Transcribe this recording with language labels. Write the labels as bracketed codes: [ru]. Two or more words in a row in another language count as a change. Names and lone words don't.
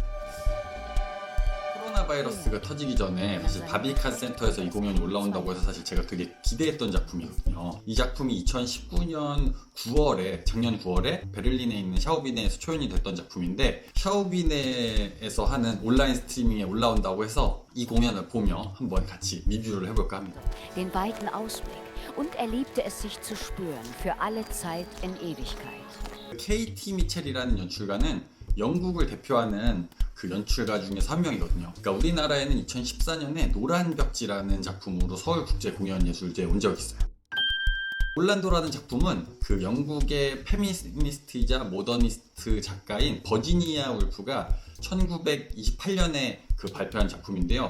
[ko] 코로나 바이러스가 터지기 전에 사실 바비칸 센터에서 이 공연이 올라온다고 해서 사실 제가 되게 기대했던 작품이거든요. 이 작품이 2019년 9월에, 작년 9월에 베를린에 있는 샤우비네에서 초연이 됐던 작품인데, 샤우비네에서 하는 온라인 스트리밍에 올라온다고 해서 이 공연을 보며 한번 같이 리뷰를 해볼까 합니다. [de] Den weiten Ausblick und er liebte es sich zu spüren für alle Zeit in Ewigkeit. [ko] KT 미첼이라는 연출가는 영국을 대표하는 그 연출가 중에서 한 명이거든요. 그러니까 우리나라에는 2014년에 노란 벽지라는 작품으로 서울국제공연예술제에 온 적이 있어요. 올란도라는 작품은 그 영국의 페미니스트이자 모더니스트 작가인 버지니아 울프가 1928년에 그 발표한 작품인데요.